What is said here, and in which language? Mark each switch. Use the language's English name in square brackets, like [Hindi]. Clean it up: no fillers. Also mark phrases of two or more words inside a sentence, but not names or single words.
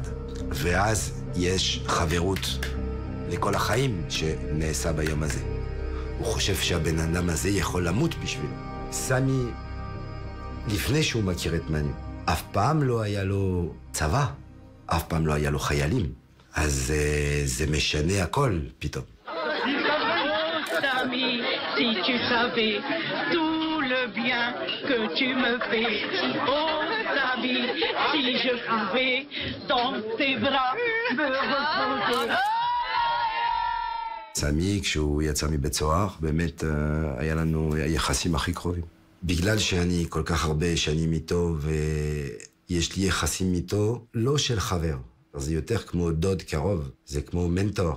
[Hebrew] ואז יש חברות לכל החיים שנעשה ביום הזה. הוא חושב שהבן אדם הזה יכול למות בשביל. סמי, לפני שהוא מכיר את מנו, אף פעם לא היה לו צבא, אף פעם לא היה לו חיילים. אז זה משנה הכל פתאום. [French] Samy, si tu savais tout le bien que tu me fais. Oh, Samy, si je pouvais dans tes bras me reposer. [Hebrew] סמי, כשהוא יצא מבית סוהר, באמת היה לנו היחסים הכי קרובים. בגלל שאני כל כך הרבה שנים איתו, ויש לי יחסים איתו, לא של חבר. זה יותר כמו דוד קרוב, זה כמו מנטור.